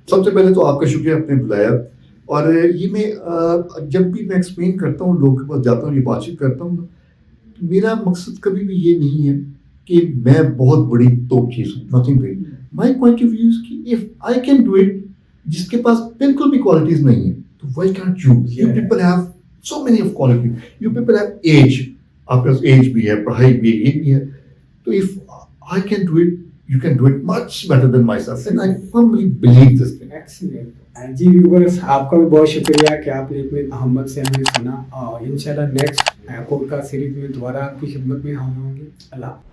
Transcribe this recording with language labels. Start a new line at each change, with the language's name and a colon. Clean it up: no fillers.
Urdu: سب سے پہلے تو آپ کا شکریہ آپ نے بلایا, اور یہ میں جب بھی میں ایکسپلین کرتا ہوں, لوگوں کے پاس جاتا ہوں, یہ بات چیت کرتا ہوں, میرا مقصد کبھی بھی یہ نہیں ہے کہ میں بہت بڑی توپ چیز ہوں,
English: Nothing doing. My point of view is کہ if I can do it,
Urdu: جس کے پاس بالکل بھی کوالٹیز نہیں ہیں,
English: تو why can't you. You people have so many of quality, you people have edge,
Urdu: آپ کے پاس ایج بھی ہے, پڑھائی بھی ہے, یہ بھی ہے.
English: تو if I can do it, you can do it much better than myself, and I firmly believe this thing. Excellent.
Urdu: جی viewers, آپ کا بھی بہت شکریہ کہ آپ نے اتنے محبت سے ہمیں سنا, اور انشاءاللہ نیکسٹ پوڈ کاسٹ سیریز میں دوبارہ آپ کی خدمت میں ہم ہوں گے. اللہ